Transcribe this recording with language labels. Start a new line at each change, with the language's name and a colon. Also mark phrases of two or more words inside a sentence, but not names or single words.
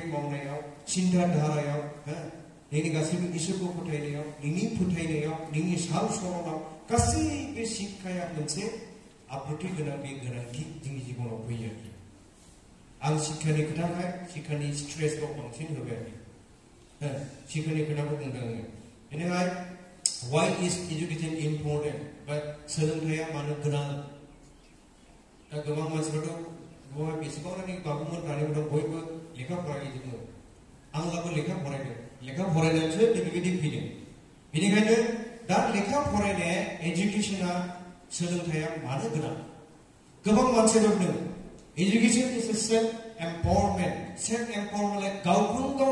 Bodo: मावनायाव सिन्था धारायाव नोंनि गासैबो इसोरखौ फोथायनायाव नोंनि फोथायनायाव नोंनि साल सलनाव गासैबो शिक्षाया मोनसे आब्रुथि गोनां बे गोनांथि जोंनि जिबनाव फैयो आं शिक्षानि खोथाखाय शिक्षानि स्ट्रेसखौ बांसिन होबाय शिक्षानि खोथाखौ बुंदों आङो बेनिफ्राय
English: why is education important
Bodo: बा सोलोंथाइया मानो गोनां दा गोबां मानसिफोरथ' बहाय बेसेबांनि बाबुमोन दानि उनाव बयबो लेखा फरायजोबो आंलाबो लेखा फरायदों लेखा फरायनानैसो बेबायदि फैदों बेनिखायनो दा लेखा फरायनाया एजुकेशना सोलोंथाइया मानो गोनां गोबां मानसिफोर दङ
English: education is a self empowerment
Bodo: गावखौनो गाव